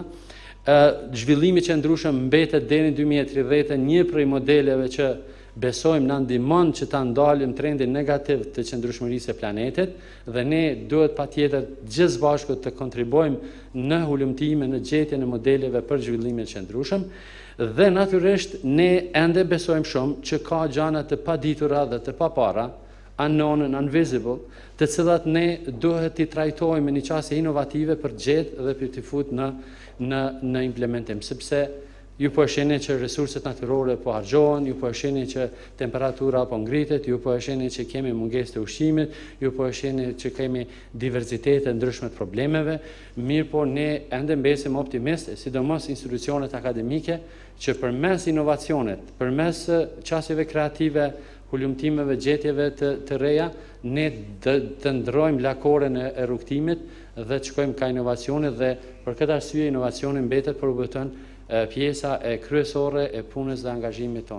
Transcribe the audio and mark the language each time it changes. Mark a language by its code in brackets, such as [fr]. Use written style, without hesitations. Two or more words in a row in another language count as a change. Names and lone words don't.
[sq] Zhvillimi qëndrueshëm mbetet deri në 2030 një prej modeleve që besojmë na ndihmon që ta ndalim trendin negativ të qëndrueshmërisë së planetit dhe ne duhet patjetër gjithë bashku të kontribuojmë në hulumtime, në gjetjen e modeleve për zhvillimin e qëndrueshëm dhe natyrisht ne ende besojmë shumë që ka gjëra të paditura dhe të papara, [en] unknown and invisible, [sq] të cilat ne duhet t'i trajtojmë në një qasje inovative për gjetë dhe për t'i fut në implementim, sepse ju po e shihni që resurset natyrore po harxhohen, ju po e shihni që temperatura po ngritet, ju po e shihni që kemi mungesë të ushqimit, ju po e shihni që kemi diversitet të ndryshme të problemeve, mirë po ne ende mbesim optimistë, sidomos institucionet akademike, që përmes inovacionit, përmes qasjeve kreative, hulumtimeve, gjetjeve të reja, ne të ndrojmë lakoren e rrugtimit dhe të shkojmë ka inovacionit dhe për këtë arsye inovacioni mbetet për u bërë pjesa e kryesore e punës dhe angazhimit tonë.